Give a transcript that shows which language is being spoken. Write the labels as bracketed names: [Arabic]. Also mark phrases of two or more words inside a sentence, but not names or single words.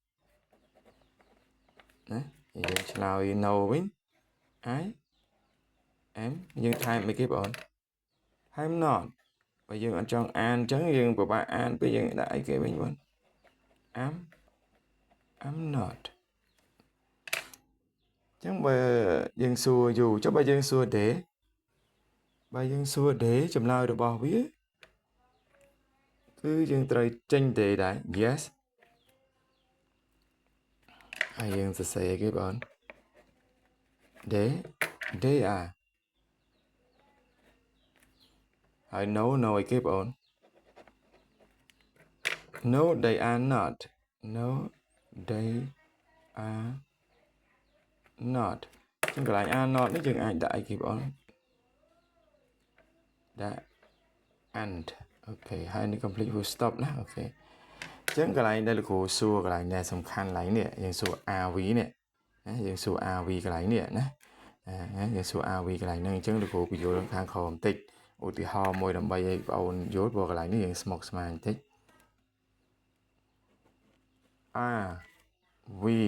[Khmer] ណាយើងឆ្លើយ no វិញ [English] I am [Khmer] យើងថែមអីគេបងអូនថែម not បើយើងអត់ចង់អានអញ្ចឹងយើងពិបាកអានពេលយើងដាក់អីគេវិញបង [English] I'm not [Khmer] អញ្ចឹងបើយើងសួរ you ចុះបើយើងសួរ they ចម្លើយរបស់វា គឺយើងត្រូវចេញ they ដែរ yes ហើយយើងសរសេរគេបង [English] they are [Khmer] ហើយ no អីគេបង [English] no they are not no they are not [Khmer] ចឹងកន្លែង [English] are not [Khmer] នេះយើងអាចដាក់អីគេបង ដាក់ and អូខេហើយនេះ [English] complete full stop [Khmer] ណាអូខេអញ្ចឹងកន្លែងដែលលោកគ្រូសួរកន្លែងដែលសំខាន់កន្លែងនេះយើងសួរ RV នេះណាយើងសួរ RV កន្លែងនេះណាយើងសួរ RV កន្លែងហ្នឹងអញ្ចឹងលោកគ្រូបញ្យល់ខាងក្រោមបន្តិចឧទាហរណ៍មួយដើម្បីឲ្យបងប្អូនយល់ព្រោះកន្លែងនេះយើងស្មុគស្មាញបន្តិច RV